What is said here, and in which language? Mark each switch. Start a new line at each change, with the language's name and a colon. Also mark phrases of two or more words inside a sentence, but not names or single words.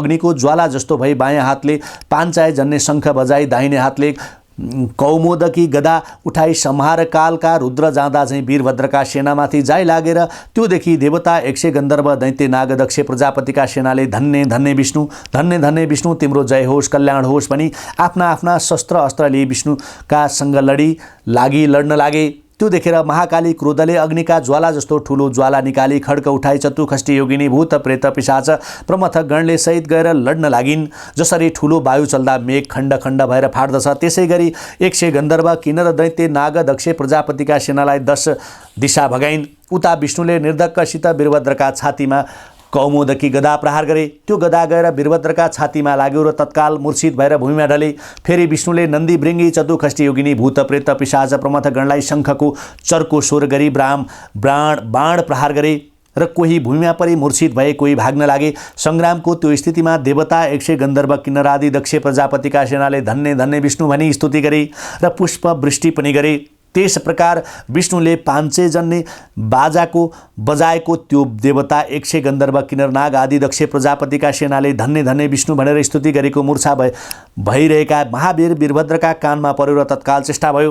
Nepali: अग्निको ज्वाला जस्तो भई बायाँ हातले पाञ्चाय जन्ने शङ्ख बजाई दाहिने हातले कौमोदकी गदा उठाई संहार कालका रुद्र जाँदा चाहिँ वीरभद्रका सेनामाथि जाइ लागेर त्योदेखि देवता यक्ष गन्धर्व दैत्य नागदक्ष प्रजापतिका सेनाले धन्य धन्य विष्णु, धन्य धन्य विष्णु, तिम्रो जय होस्, कल्याण होस् भनी आफ्ना आफ्ना शस्त्र अस्त्र लिए विष्णुका सँग लड्न लागे। त्यो देखेर महाकाली क्रोधले अग्निका ज्वाला जस्तो ठुलो ज्वाला निकाली खड्क उठाई चतुखष्टी योगिनी भूत प्रेत पिशाच प्रमथ गणले सहित गएर लड्न लागिन्। जसरी ठुलो वायु चल्दा मेघ खण्ड खण्ड भएर फाट्दछ, त्यसै गरी यक्ष गन्धर्व किन्नर दैत्य नाग दक्ष प्रजापतिका सेनालाई 10 दिशा भगाइन्। उता विष्णुले निर्धक्कसित वीरभद्रका छातीमा कौमोदकी गदा प्रहार गरे। त्यो गदा गएर वीरभद्रका छातीमा लाग्यो र तत्काल मूर्छित भएर भूमिमा ढले। फेरि विष्णुले नन्दी भृङ्गी चतुखष्टी योगिनी भूत प्रेत पिशाच प्रमथ गणलाई शङ्खको चर्को स्वर गरी बाण प्रहार गरे र कोही भूमिमा परि मूर्छित भए, कोही भाग्न लागे। सङ्ग्रामको त्यो स्थितिमा देवता यक्ष गन्धर्व किन्नर आदि दक्ष प्रजापतिका सेनाले धन्य धन्य विष्णु भनी स्तुति गरे र पुष्प वृष्टि पनि गरे। त्यस प्रकार विष्णुले 500 जन्ने बाजाको बजाएको त्यो देवता यक्ष गन्धर्व किन्नर नाग आदि दक्ष प्रजापतिका सेनाले धन्य धन्य विष्णु भनेर स्तुति गरेको मूर्छा भइरहेका महावीर वीरभद्रका कानमा पर्यो र तत्काल चेष्टा भयो।